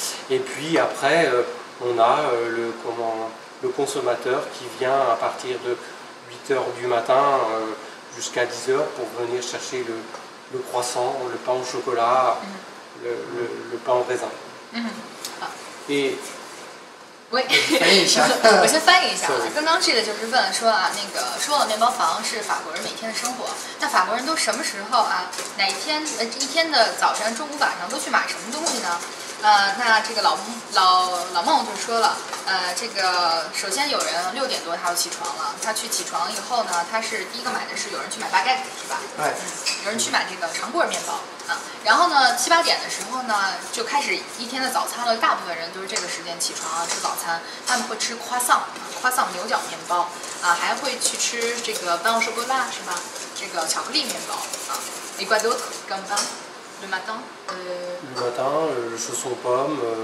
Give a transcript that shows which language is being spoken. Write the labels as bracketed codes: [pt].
[fr] Et puis après, on a le consommateur qui vient à partir de 8 h du matin jusqu'à 10 h pour venir chercher le croissant, le pain au chocolat, le pain au raisin. Et [zh] 喂，我先翻译一下啊。刚刚这个就是问说啊，那个说了面包房是法国人每天的生活，那法国人都什么时候啊？哪一天一天的早晨、中午、晚上都去买什么东西呢？那这个老孟就说了，这个首先有人6点多他就起床了，他起床以后呢，他是第一个买的是有人去买 baguette 是吧？有人去买这个长棍面包啊。然后呢7、8点的时候呢，就开始一天的早餐了。大部分人都是这个时间起床啊吃早餐，他们会吃croissant牛角面包啊，还会去吃这个 pain au chocolat 是吧？这个巧克力面包啊。 [fr] Et quoi d'autre comme pain le matin? Le matin, le chausson pomme.